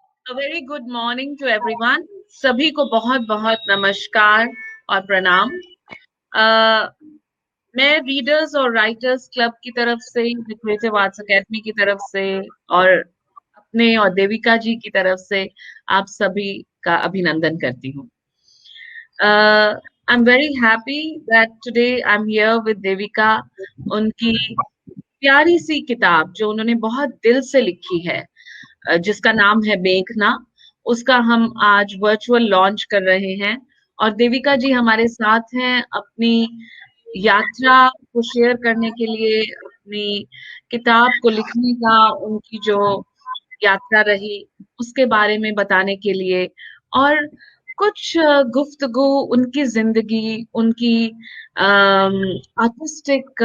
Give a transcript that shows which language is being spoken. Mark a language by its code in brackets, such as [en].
[en] A very good morning to everyone. [hi] सभी को बहुत बहुत नमस्कार और प्रणाम। अ, मैं रीडर्स और राइटर्स क्लब की तरफ से, लिटरेचर आर्ट्स एकेडमी की तरफ से और अपने और देविका जी की तरफ से आप सभी का अभिनंदन करती हूँ। [en] I'm very happy that today I'm here with Devika. [hi] उनकी प्यारी सी किताब जो उन्होंने बहुत दिल से लिखी है, जिसका नाम है मेघना, उसका हम आज वर्चुअल लॉन्च कर रहे हैं। और देविका जी हमारे साथ हैं अपनी यात्रा को शेयर करने के लिए, अपनी किताब को लिखने का उनकी जो यात्रा रही उसके बारे में बताने के लिए, और कुछ गुफ्तगू उनकी जिंदगी, उनकी आर्टिस्टिक